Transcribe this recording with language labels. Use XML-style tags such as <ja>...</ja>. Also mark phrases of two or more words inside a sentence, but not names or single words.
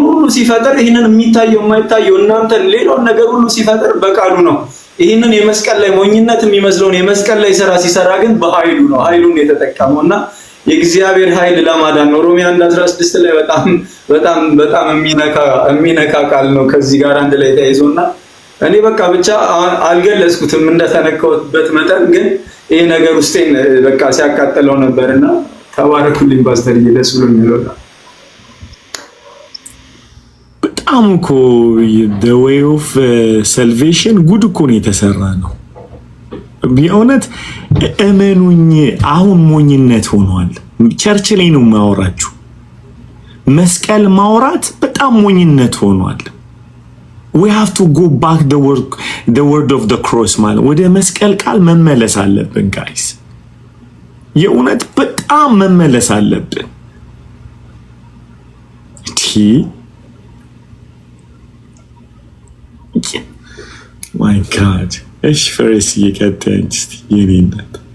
<am>ሁሉ ሲፈጥር ይሄንን የሚታየው የማይታየው እናንተን ሌላውን ነገር ሁሉ ሲፈጥር በቃሉ ነው። ይህንን የመስቀል ላይ ሞኝነት የሚመስለውን የመስቀል ላይ ስራ ሲሰራ ግን በኃይሉ ነው። ኃይሉን የተጠቀመውና የእግዚአብሔር ኃይል ለማዳን ነው። ሮሜ 1:16 ላይ በጣም የሚነካ ቃል ነው ከዚህ ጋር አንድ ላይ ተያይዞና እኔ በቃ ብቻ አልገለጽኩትም እንደተነካሁበት መጠን ግን ይሄ ነገር ውስጤን በቃ ሲያቃጥለው ነበርና ተባረኩልኝ ፓስተር፣ ደስ ብሎኛል። በጣም እኮ</am> <en>the way of salvation</en> <am>ጉድ እኮ ነው የተሰራ ነው። በእውነት እመኑኝ፣ አሁን ሞኝነት ሆኗል። ቸርች ላይ ነው የማወራችሁ። መስቀል ማውራት በጣም ሞኝነት ሆኗል።</am> <en>we have to go back the word of the cross</en> <am>ማለት ወደ መስቀል ቃል መመለስ አለብን ጋይስ። የእውነት በጣም መመለስ አለብን።</am> <en>My God.</en> <am>እሺ ፈረስ እየቀጠንች የኔነት</am>